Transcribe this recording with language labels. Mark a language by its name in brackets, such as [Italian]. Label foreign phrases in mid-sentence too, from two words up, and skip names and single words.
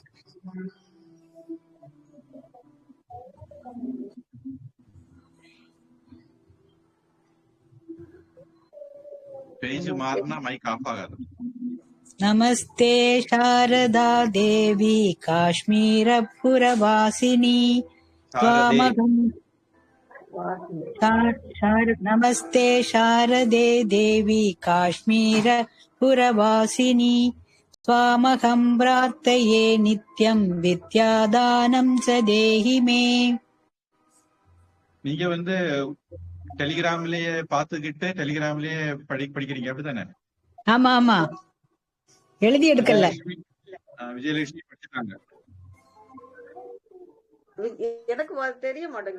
[Tamil] பேஜ் மாறினா மைக் ஆஃப் ஆகாது. [Sanskrit] नमस्ते शारदा देवी काश्मीरपुरवासिनी त्वामहं नमस्ते शारदे देवी काश्मीरपुरवासिनी त्वामहं प्रार्थये नित्यं विद्यादानं च देहि मे. [Tamil] நீங்க வந்து டெலிகிராம்லயே பாத்துக்கிட்டு டெலிகிராம்லயே படிக்கிறீங்க அப்படித்தானே? ஆமா ஆமா, எழுதி எடுக்கல. விஜயலட்சுமி படிச்சிட்டாங்க. எனக்கு தெரிய மாட்டேங்குது.